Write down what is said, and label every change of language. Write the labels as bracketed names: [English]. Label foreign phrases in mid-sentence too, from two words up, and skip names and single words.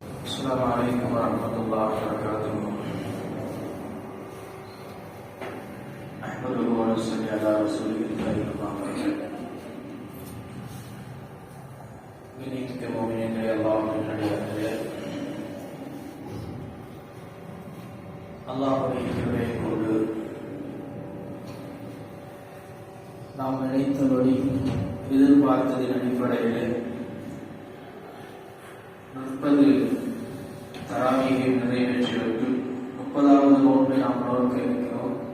[Arabic] السلام عليكم ورحمة الله وبركاته. أحمده ونصلي على رسوله الكريم. [Tamil] கணிக்க மோமினே அல்லாஹ்வின் அடியார்களே, அல்லாஹ்வுடைய கிருபையை கொண்டு நாம் நினைத்தபடி எதிர்பார்த்ததின் அடிப்படையில் 30 தராவீகை நிறைவேற்றிவிட்டு 30வது நோன்பை நாம் நோக்க இருக்கிறோம்.